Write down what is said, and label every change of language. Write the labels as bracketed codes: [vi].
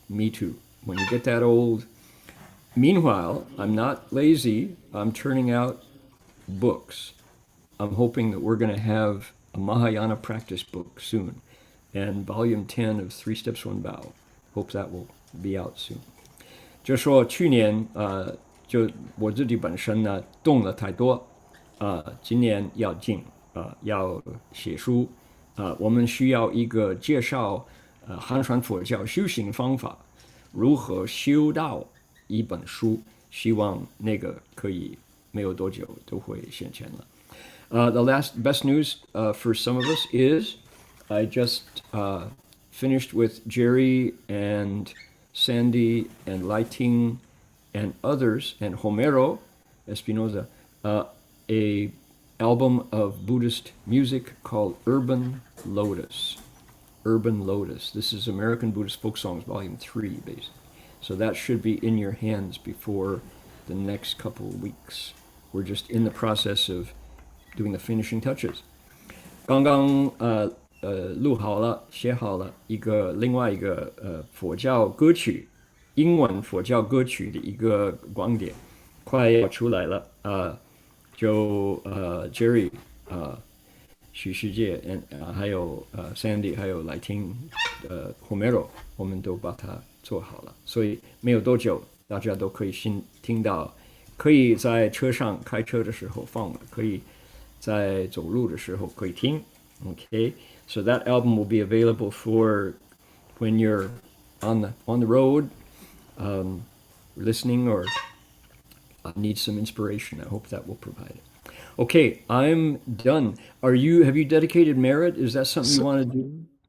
[en] Me too. When you get that old. Meanwhile, I'm not lazy. I'm turning out books. I'm hoping that we're going to have a Mahayana practice book soon, and volume 10 of Three Steps One Bow. Hope that will be out soon. [zh] 就说去年就我自己本身呢动了太多今年要静要写书我们需要一个介绍汉传佛教修行方法，如何修到一本书，希望那个可以没有多久都会现前了。 [en] The best news for some of us is I just finished with Jerry and Sandy and Lighting and others and Homero Espinoza a album of Buddhist music called Urban Lotus. Urban Lotus. This is American Buddhist Folk Songs, Volume 3, basically. So that should be in your hands before the next couple of weeks. We're just in the process of doing the finishing touches. [zh] 刚刚录好了，写好了另外一个佛教歌曲，英文佛教歌曲的一个光碟，快要出来了Jerry 许世界还有Sandy 还有来听Homero 我们都把它做好了，所以没有多久大家都可以听到，可以在车上开车的时候放，可以在走路的时候可以听。 [en] Okay, so that album will be available for when you're on the road, listening or need some inspiration. I hope that will provide it. Okay, I'm done. Have you dedicated merit? Is that something you want to do?